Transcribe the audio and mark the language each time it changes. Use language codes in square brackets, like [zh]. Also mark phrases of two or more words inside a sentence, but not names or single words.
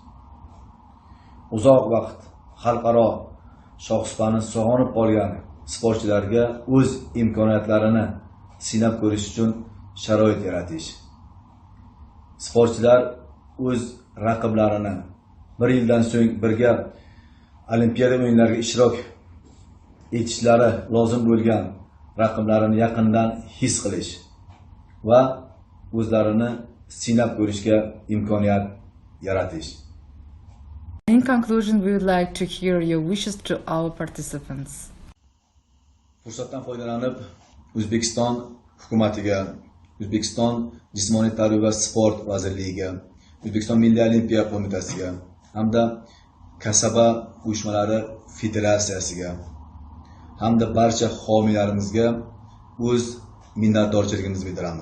[uz] uzoq vaqt xalqaro shohsupaini sog'inib qolgan sportchilarga o'z imkoniyatlarini sinab ko'rish uchun sharoit yaratish, sportchilar o'z raqiblarini bir yildan so'ng birga olimpiada o'yinlariga ishtirok etishlari lozim bo'lgan raqiblarini yaqindan his qilish va o'zlarini sinab ko'rishga imkoniyat yaratish. [en] In conclusion, we would like to hear your wishes to our participants. [uz] Fursatdan foydalanib O'zbekiston hukumatiga, O'zbekiston jismoniy tarbiya va sport vazirligiga, O'zbekiston Milliy olimpiya qo'mitasiga hamda kasaba uyushmalari federatsiyasiga hamda barcha homiylarimizga o'z minnatdorchiligimizni bildiramiz.